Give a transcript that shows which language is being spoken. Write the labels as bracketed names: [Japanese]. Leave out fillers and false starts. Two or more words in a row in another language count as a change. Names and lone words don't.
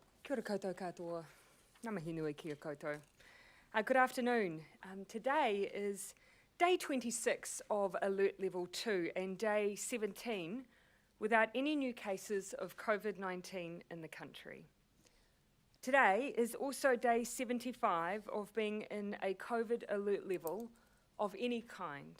[Māori] Kia ora koutou katoa. Ngā mihi nui kia koutou. [English] Good afternoon. Today is day 26 of Alert Level 2 and day 17 without any new cases of COVID-19 in the country. Today is also day 75 of being in a COVID alert level of any kind.